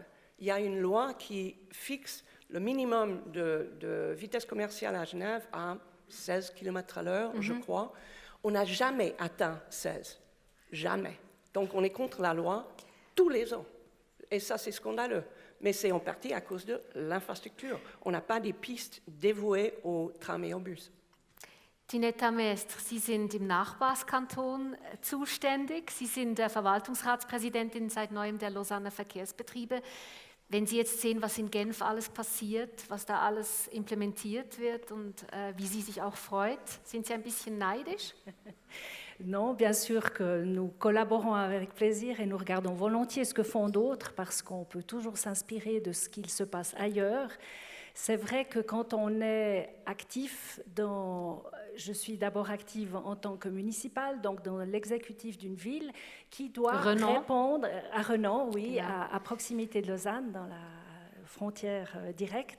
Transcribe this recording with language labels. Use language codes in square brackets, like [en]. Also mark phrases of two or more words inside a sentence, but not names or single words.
[fr] Il y a une loi qui fixe le minimum de vitesse commerciale à Genève à 16 km/h, je crois. On n'a jamais atteint 16. Jamais. Donc on est contre la loi tous les ans. Et ça, c'est scandaleux. Mais c'est en partie à cause de l'infrastructure. On n'a pas des pistes dévouées aux trams et aux bus. [de] Tinetta Mestre, Sie sind im Nachbarskanton zuständig. Sie sind Verwaltungsratspräsidentin seit neuem der Lausanne Verkehrsbetriebe. Wenn Sie jetzt sehen, was in Genf alles passiert, was da alles implementiert wird und wie sie sich auch freut, sind Sie ein bisschen neidisch? [fr] Non, bien sûr que nous collaborons avec plaisir et nous regardons volontiers ce que font d'autres parce qu'on peut toujours s'inspirer de ce qu'il se passe ailleurs. C'est vrai que quand on est actif je suis d'abord active en tant que municipale, donc dans l'exécutif d'une ville qui doit répondre à Renan, oui, à proximité de Lausanne, dans la frontière directe.